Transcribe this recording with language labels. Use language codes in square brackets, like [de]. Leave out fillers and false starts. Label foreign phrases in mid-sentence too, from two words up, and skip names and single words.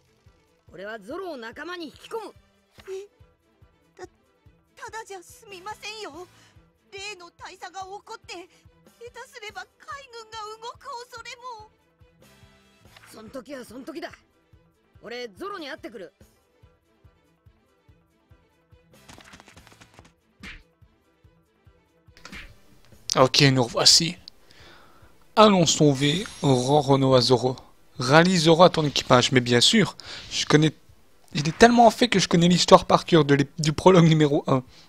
[ja] 俺はゾロを仲間に引き込む。ただじゃすみませんよ。例の大佐が怒って下手すれば海軍が動く恐れも。そん時はそん時だ。俺ゾロに会ってくる。 [fr] Ok, nous revoici. Allons sauver Roronoa à Zoro. Rallie Zoro à ton équipage. Mais bien sûr, je connais... Il est tellement fait que je connais l'histoire par cœur du prologue numéro 1.